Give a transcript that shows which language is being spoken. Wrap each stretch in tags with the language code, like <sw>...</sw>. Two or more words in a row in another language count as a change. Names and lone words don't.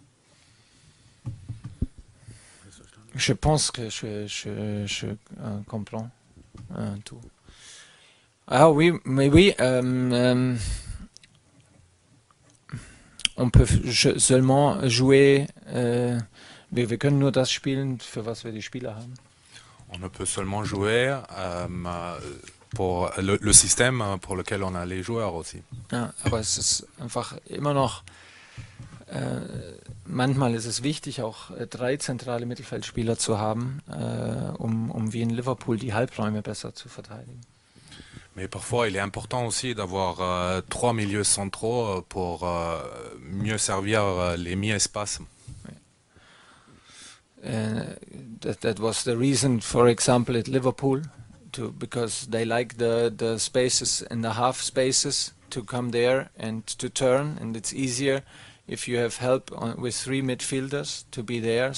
<fr>Je pense que je comprends tout. Ah oui, mais oui, on peut seulement jouer,</fr> <de>wir können nur das spielen, für was wir die Spieler haben.</de> <fr>On ne peut seulement jouer pour le système pour lequel on a les joueurs aussi.</fr> <de>Ja, aber es ist einfach immer noch, manchmal ist es wichtig, auch 3 zentrale Mittelfeldspieler zu haben, um wie in Liverpool die Halbräume besser zu verteidigen.</de> <fr>Mais parfois, il est important aussi d'avoir 3 milieux centraux pour mieux servir les mi-espaces.</fr> <en>That was the reason, for example, at Liverpool, because they like the spaces in the half spaces to come there and to turn, and it's easier if you have help with 3 midfielders to be there.</en>